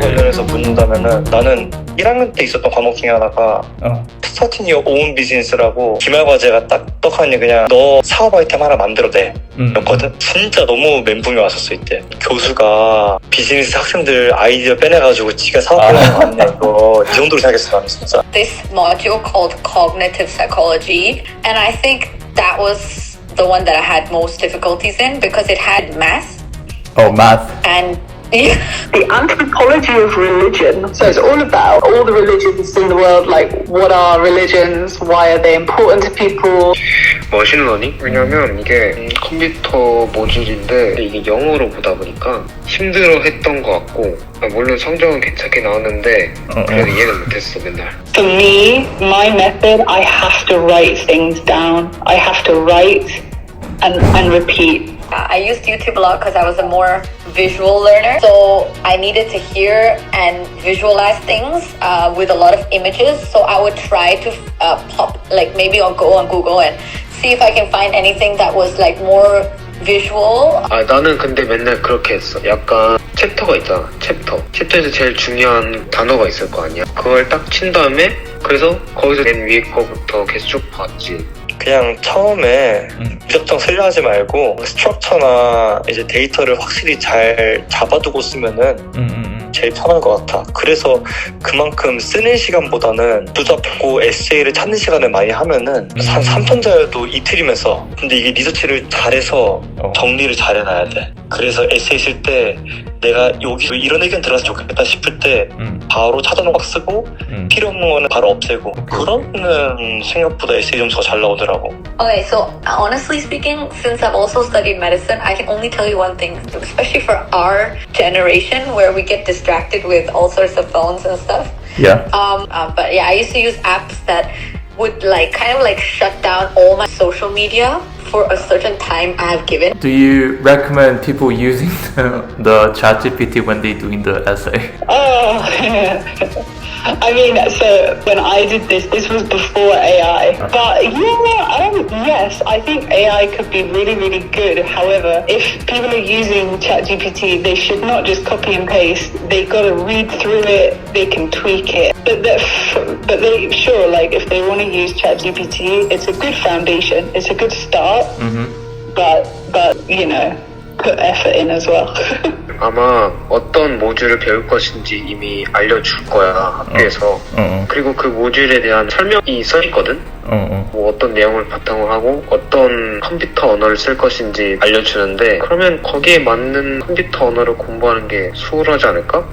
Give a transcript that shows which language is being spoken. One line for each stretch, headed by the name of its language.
Korean: 관련해서 묻는다면은 나는 1학년 때 있었던 과목 중에 하나가 Starting Your Own Business라고 기말 과제가 딱 떡하니 그냥 너 사업 아이템 하나 만들어내 였거든. 진짜 너무 멘붕이 왔었어 이때. 교수가 비즈니스 학생들 아이디어 빼내가지고 지가 사업하는 거 아니냐 이거 이 정도로 생각했어 나는 진짜.
English: This module called Cognitive Psychology, and I think that was the one that I had most difficulties in because it had math. Oh, math. And The anthropology of religion. So it's all about all the religions in the world, like what are religions, why are they important to people.
Korean: 머신러닝? 왜냐면 이게 컴퓨터 모듈인데 이게 영어로 보다 보니까 힘들어했던 것 같고, 물론 성적은 괜찮게 나왔는데 그래도 이해는 못했어 맨날.
English: For me, my method, I have to write things down. I have to write and repeat. I used YouTube a lot because I was a more visual learner. So I needed to hear and visualize things with a lot of images. So I would try to pop, like maybe I'll go on Google and see if I can find anything that was like more visual.
Korean: 나는 근데 맨날 그렇게 했어. 약간 챕터가 있잖아. 챕터에서 제일 중요한 단어가 있을 거 아니야. 그걸 딱 친 다음에 그래서 거기서 맨 위에 거부터 계속 쭉 봤지. 그냥 처음에 무작정 쓰려하지 말고 스트럭처나 이제 데이터를 확실히 잘 잡아두고 쓰면은 제일 편한 것 같아. 그래서 그만큼 쓰는 시간보다는 붙잡고 에세이를 찾는 시간을 많이 하면은 한 3천자여도 이틀이면 써. 근데 이게 리서치를 잘해서 정리를 잘 해놔야 돼. 그래서 에세이 쓸 때 내가 여기서 이런 의견 들어서 좋겠다 싶을 때 바로 찾아놓고 쓰고 필요 없는 거는 바로 없애고 그러면 생각보다 에세이 점수가 잘 나오더라고.
English: Okay, so honestly speaking, since I've also studied medicine, I can only tell you one thing, especially for our generation where we get distracted with all sorts of phones and stuff. Yeah. But yeah, I used to use apps that would like kind of like shut down all my social media for a certain time I have given. Do you recommend people using the ChatGPT when they doing the essay? Oh, I mean, so when I did this was before AI. But yes, I think AI could be really, really good. However, if people are using ChatGPT, they should not just copy and paste. They got to read through it. They can tweak it. But they sure, like if they want to use ChatGPT, it's a good foundation. It's a good start. But you know, put effort in as well.
Korean: 아마 어떤 모듈을 배울 것인지 이미 알려줄 거야, 학교에서. 그리고 그 모듈에 대한 설명이 써 있거든. 뭐 어떤 내용을 바탕으로 하고 어떤 컴퓨터 언어를 쓸 것인지 알려주는데, 그러면 거기에 맞는 컴퓨터 언어를 공부하는 게 수월하지 않을까?